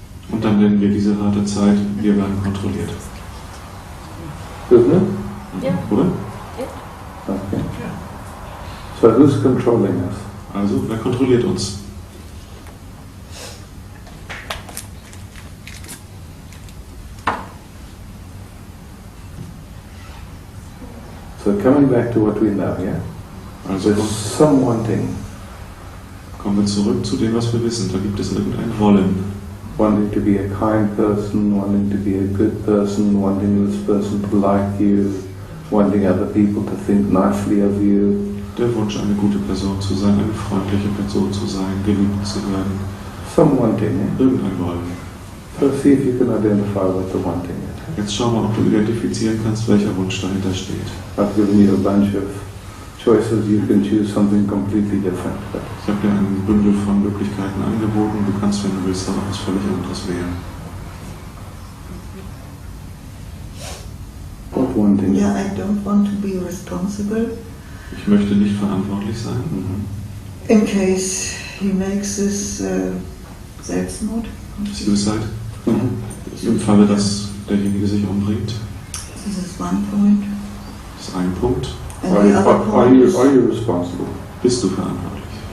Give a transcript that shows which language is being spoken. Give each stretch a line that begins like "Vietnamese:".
German: Und dann nennen wir diese harte Zeit, wir werden kontrolliert.
English: Isn't it?
German: Ja. Oder?
English: Okay. So who's controlling us?
German: Also, wer kontrolliert uns?
English: So coming back to what we know, yeah?
German: Also
English: There's some wanting.
German: kommen wir zurück zu dem, was wir wissen. Da gibt es irgendein Wollen.
English: Wanting to be a kind person, wanting to be a good person, wanting this person to like you, wanting other people to think nicely of you.
German: Der Wunsch, eine gute Person zu sein, eine freundliche Person zu sein, geliebt zu werden.
English: Some wanting, yeah?
German: Irgendein Wollen.
English: So see if you can identify what the wanting is.
German: Jetzt schau mal, ob du identifizieren kannst, welcher Wunsch dahinter steht.
English: I've given you a bunch of choices, you can choose something completely different.
German: Ich habe dir ein Bündel von Möglichkeiten angeboten. Du kannst, wenn du willst, auch etwas völlig anderes wählen.
English: What wanting? Yeah, I don't want to be responsible
German: Ich möchte nicht verantwortlich sein.
English: in case he makes this Selbstmord. Suicide.
German: Im Falle, dass derjenige sich umbringt.
English: This is one point.
German: Das ist ein Punkt.
English: And the other Are point is, you responsible?
German: Bist du verantwortlich?